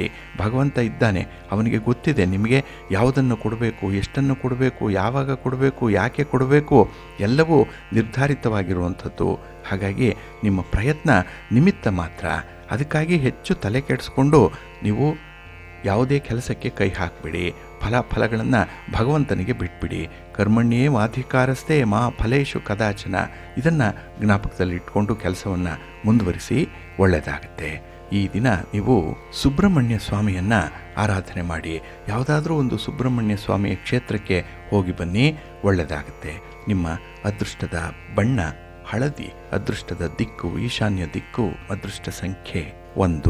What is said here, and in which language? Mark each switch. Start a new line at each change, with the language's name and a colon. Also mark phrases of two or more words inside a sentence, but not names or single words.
Kannada: ಭಗವಂತ ಇದ್ದಾನೆ, ಅವನಿಗೆ ಗೊತ್ತಿದೆ ನಿಮಗೆ ಯಾವುದನ್ನು ಕೊಡಬೇಕು, ಎಷ್ಟನ್ನು ಕೊಡಬೇಕು, ಯಾವಾಗ ಕೊಡಬೇಕು, ಯಾಕೆ ಕೊಡಬೇಕು, ಎಲ್ಲವೂ ನಿರ್ಧಾರಿತವಾಗಿರುವಂಥದ್ದು. ಹಾಗಾಗಿ ನಿಮ್ಮ ಪ್ರಯತ್ನ ನಿಮಿತ್ತ ಮಾತ್ರ. ಅದಕ್ಕಾಗಿ ಹೆಚ್ಚು ತಲೆ ಕೆಡಿಸ್ಕೊಂಡು ನೀವು ಯಾವುದೇ ಕೆಲಸಕ್ಕೆ ಕೈ ಹಾಕಬೇಡಿ. ಫಲಗಳನ್ನು ಭಗವಂತನಿಗೆ ಬಿಟ್ಬಿಡಿ.
Sanskrit: ಕರ್ಮಣ್ಯೇವಾಧಿಕಾರಸ್ಥೆ ಮಾ ಫಲೇಶು ಕದಾಚನ.
Kannada: ಇದನ್ನು ಜ್ಞಾಪಕದಲ್ಲಿಟ್ಕೊಂಡು ಕೆಲಸವನ್ನು ಮುಂದುವರಿಸಿ, ಒಳ್ಳೆಯದಾಗುತ್ತೆ. ಈ ದಿನ ನೀವು ಸುಬ್ರಹ್ಮಣ್ಯ ಸ್ವಾಮಿಯನ್ನು ಆರಾಧನೆ ಮಾಡಿ. ಯಾವುದಾದ್ರೂ ಒಂದು ಸುಬ್ರಹ್ಮಣ್ಯ ಸ್ವಾಮಿಯ ಕ್ಷೇತ್ರಕ್ಕೆ ಹೋಗಿ ಬನ್ನಿ, ಒಳ್ಳೆಯದಾಗುತ್ತೆ. ನಿಮ್ಮ ಅದೃಷ್ಟದ ಬಣ್ಣ ಹಳದಿ, ಅದೃಷ್ಟದ ದಿಕ್ಕು ಈಶಾನ್ಯ ದಿಕ್ಕು, ಅದೃಷ್ಟ ಸಂಖ್ಯೆ 1.